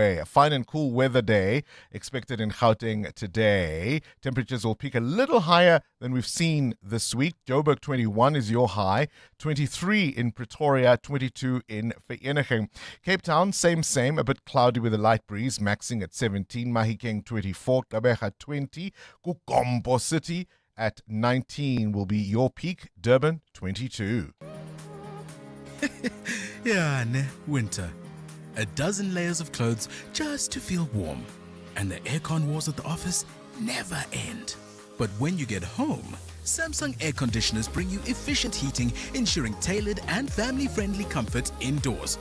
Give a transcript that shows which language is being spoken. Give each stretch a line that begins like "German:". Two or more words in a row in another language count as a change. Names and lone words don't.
English: A fine and cool weather day expected in Gauteng today. Temperatures will peak a little higher than we've seen this week. Joburg 21 is your high. 23 in Pretoria, 22 in Vereeniging. Cape Town, same, a bit cloudy with a light breeze, maxing at 17. Mahikeng 24, Gqeberha 20. Kukombo City at 19 will be your peak. Durban 22. Yeah, winter. A dozen layers of clothes just to feel warm. And the aircon wars at the office never end. But when you get home, Samsung air conditioners bring you efficient heating, ensuring tailored and family-friendly comfort indoors.